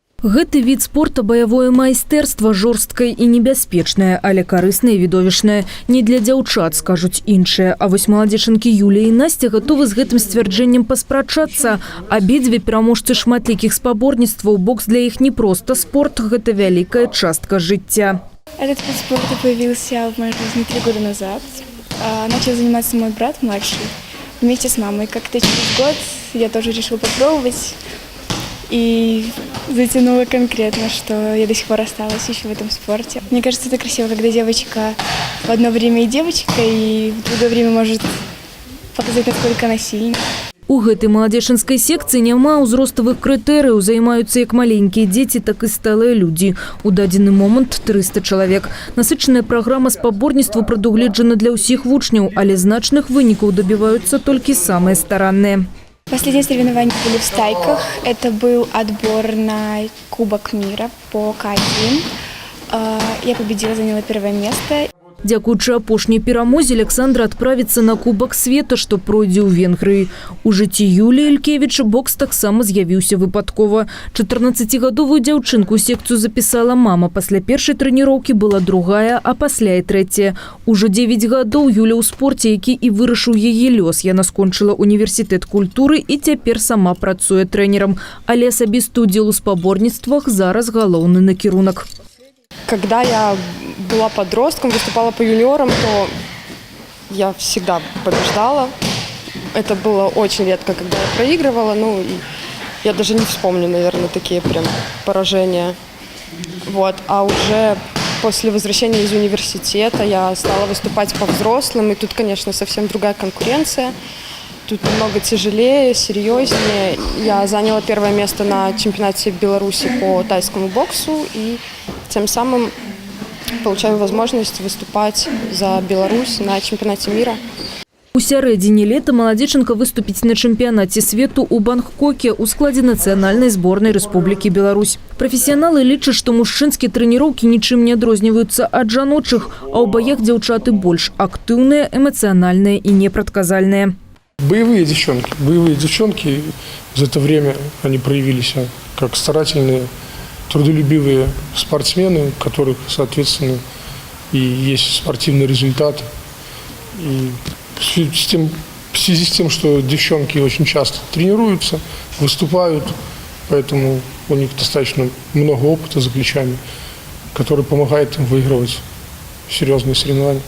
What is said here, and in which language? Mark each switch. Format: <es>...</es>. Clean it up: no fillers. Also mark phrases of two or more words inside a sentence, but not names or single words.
<be>Гэты від спорта баявое майстэрства жорсткае і небяспечнае, але карыснае і відовішнае. Не для дзяўчат, скажуць іншыя. А вось маладзечанкі Юлія і Настя гатовы з гэтым сцвярджэннем паспрачацца. Абедзве пераможцы шматлікіх спаборніцтваў. Бокс для іх не проста спорт, гэта вялікая частка жыцця.</be> <ru>Этот вид спорта появился в моей жизни 3 года назад. Начал заниматься мой брат младший вместе с мамой. Как-то через год я тоже решила попробовать. И затянуло конкретно, что я до сих пор осталась еще в этом спорте. Мне кажется, это красиво, когда девочка в одно время и девочка, и в другое время может показать, насколько она сильна.</ru> <be>У гэтай маладзечанскай секцыі няма ўзроставых крытэрыяў, займаюцца як маленькія дзеці, так і сталыя людзі. У дадзены момант 300 чалавек. Насычаная праграма спаборніцтваў прадугледжана для ўсіх вучняў, але значных вынікаў добіваюцца толькі самыя старанныя.</be> <ru>Последние соревнования были в стайках. Это был отбор на Кубок мира по К1. Я победила, заняла 1-е место.</ru> <be>Дзякуючы апошняй перамозе Александра адправіцца на Кубак света, што пройдзе ў Венгрыі. У жыцці Юліі Ількевіч бокс таксама з'явіўся выпадкова. 14-гадовую дзяўчынку ў секцыю запісала мама. Пасля першай трэніроўкі была другая, а пасля і трэцяя. Ужо 9 гадоў Юля ў спорце, які і вырашыў яе лёс. Яна скончыла універсітэт культуры і цяпер сама працуе трэнерам. Але асабісты ўдзел у спаборніцтвах зараз галоўны накірунак.</be> <ru>Когда я была подростком, выступала по юниорам, то я всегда побеждала. Это было очень редко, когда я проигрывала. Я даже не вспомню, наверное, такие прям поражения. А уже после возвращения из университета я стала выступать по взрослым. И тут, конечно, совсем другая конкуренция. Тут намного тяжелее, серьезнее. Я заняла 1-е место на чемпионате Беларуси по тайскому боксу. И тем самым получаю возможность выступать за Беларусь на чемпионате мира.</ru> <be>У сярэдзіне лета маладзечанка выступіць на чэмпіянаце свету ў Бангкоке ў складзе нацыянальнай зборнай Рэспублікі Беларусь. Прафесіяналы лічаць, што мужчынскія трэніроўкі нічым не адрозніваюцца ад жаночых, а ў баях дзяўчаты больш актыўныя, эмацыянальныя і непрадказальныя.</be> <ru>Боевые девчонки, за это время они проявились как старательные, трудолюбивые спортсмены, у которых, соответственно, и есть спортивный результат. И в связи с тем, что девчонки очень часто тренируются, выступают, поэтому у них достаточно много опыта за плечами, который помогает им выигрывать серьезные соревнования.</ru>